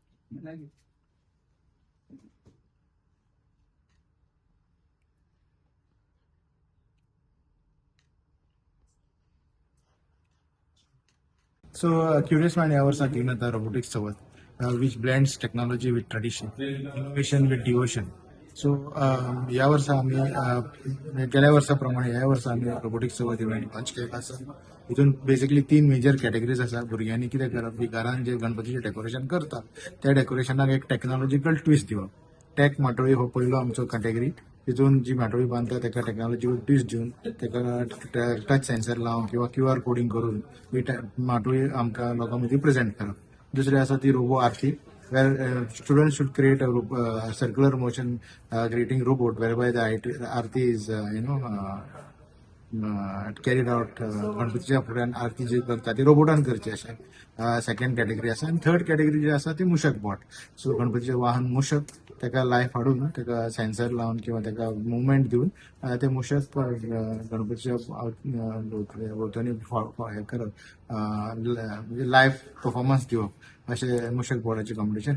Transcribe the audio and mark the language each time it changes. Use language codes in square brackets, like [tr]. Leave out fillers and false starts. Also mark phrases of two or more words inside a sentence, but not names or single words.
[en] So, Curious Mind [mr] या वर्षात घेऊन आता रोबोटिक्स सोबत [en] which blends technology with tradition, innovation with devotion. [kok] सो या वर्सा आम्ही गेल्या वर्साप्रमाणे या वर्सा आम्ही रोबोटिक्स सोबत इव्हेंट लॉन्च केला आसा. हितून बेसिकली 3 [en] major categories [kok] आसा. भुरग्यांनी कितें करप की घरान जे गणपतीचे डेकोरेशन करतात त्या डेकोरेशनाक एक टेक्नॉलॉजिकल ट्विस्ट दिवप. टॅक माटोळी हो पयलो आमचो कॅटेगरी. तितून जी माटोळी बांधता ताका टेक्नॉलॉजिकल ट्विस्ट दिवन ताका [en] touch sensor [kok] लावन किंवा [en] QR coding [kok] करून ही माटोळी आमकां लोकां मदीं प्रेझेंट करप. दुसरी आसा ती रोबो आरती, [en] where students should create a circular motion creating robot whereby the aarti is carried out [kok] गणपतीच्या फुड्यान आरती जी करता ती रोबोटान करची अशें सेकंड कॅटेगरी आसा. आनी [en] third category [kok] जी आसा ती मुशक बॉट. सो गणपतीचें वाहन मुशक ताका लायफ हाडून ताका सेन्सर लावन किंवा ताका मुवमेंट दिवन ते मुशक गणपतीच्या भोंवतणी हें करप म्हणजे [en] live performance [kok] दिवप अशें मुशक बॉर्डाचें कॉम्पिटिशन.